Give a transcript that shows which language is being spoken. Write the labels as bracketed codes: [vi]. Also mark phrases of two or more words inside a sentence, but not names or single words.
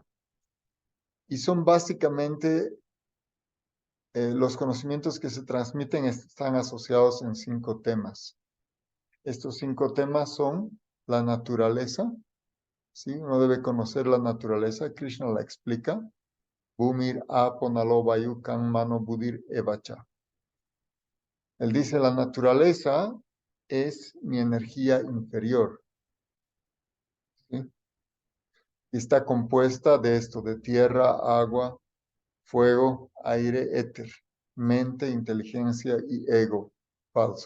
[es] Y son básicamente los conocimientos que se transmiten están asociados en 5 temas. Estos 5 temas son la naturaleza, ¿sí? Uno debe conocer la naturaleza. Krishna la explica. [sa] भूमिरापो अनलो वायुः खं मनो बुद्धिरेव च. [es] Él dice, la naturaleza es mi energía inferior, ¿sí? Y está compuesta de esto, de tierra, agua, fuego, aire, éter, mente, inteligencia y ego falso.